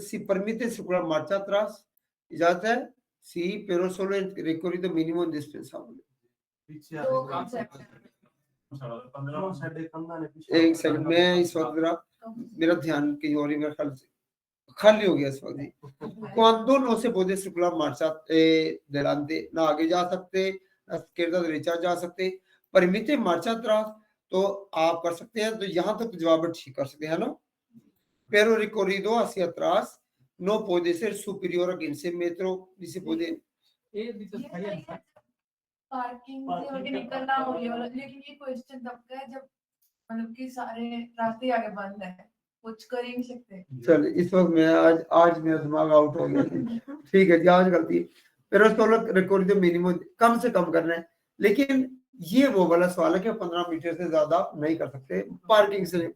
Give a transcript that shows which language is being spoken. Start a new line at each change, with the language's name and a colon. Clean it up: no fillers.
Spanish: Si permite circular marcha atrás,
Hindi: इजाजत है.
Spanish: Si pero solo el recorrido mínimo indispensable.
Hindi: पीछे दो आगे concept है. 15 साढ़े 15 ने पीछे एक सेकंड मैं इस वक्त जरा मेरा ध्यान कहीं और ही मेरे ख्याल से खाली हो गया इस वक्त.
Spanish: Cuando no se puede circular marcha delante,
Hindi: ना आगे जा सकते, ना
Spanish: izquierda derecha
Hindi: जा सकते.
Spanish: Permite marcha atrás,
Hindi: तो आप कर सकते हैं. तो यहाँ तक जवाब ठीक कर सकते हैं ना.
Spanish: Pero recorrido hacia atrás no puede ser superior a 15 metros, ni se puede.
Hindi: ये भी तो सही है पार्किंग से आगे निकलना हो गया वाला, लेकिन ये क्वेश्चन तब का है जब मतलब कि सारे रास्ते आगे बंद है, कुछ कर ही नहीं सकते. चल इस वक्त मैं आज मेरा दिमाग आउट हो गया. ठीक है जी, आज गलती.
Spanish: pero solo recorrido mínimo
Hindi: कम से कम करना है. लेकिन ये वो वाला सवाल है कि 15 मीटर से ज्यादा नहीं कर सकते पार्किंग से.